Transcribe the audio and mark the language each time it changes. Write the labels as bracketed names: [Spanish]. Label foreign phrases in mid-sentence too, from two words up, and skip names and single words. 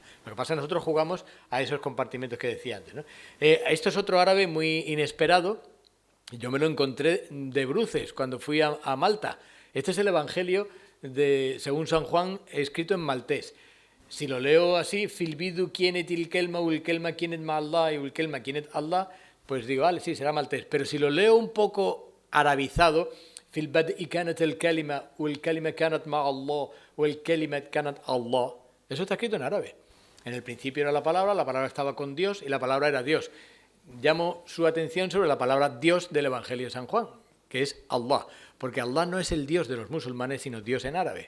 [Spanish] Lo que pasa es que nosotros jugamos a esos compartimentos que decía antes, ¿no? Esto es otro árabe muy inesperado. Yo me lo encontré de bruces cuando fui a Malta. Este es el Evangelio según San Juan, escrito en maltés. Si lo leo así, [Maltese] filbidu kienet il kelma, ul kelma kienet ma Allah, y ul kelma kienet Allah, [Spanish] pues digo, vale, sí, será maltés. Pero si lo leo un poco arabizado, [Arabic] في البدء كانت الكلمة، والكلمة كانت مع الله، والكلمة كانت الله, [Spanish] eso está escrito en árabe. En el principio era la palabra estaba con Dios y la palabra era Dios. Llamo su atención sobre la palabra Dios del Evangelio de San Juan, que es Allah, porque Allah no es el Dios de los musulmanes, sino Dios en árabe.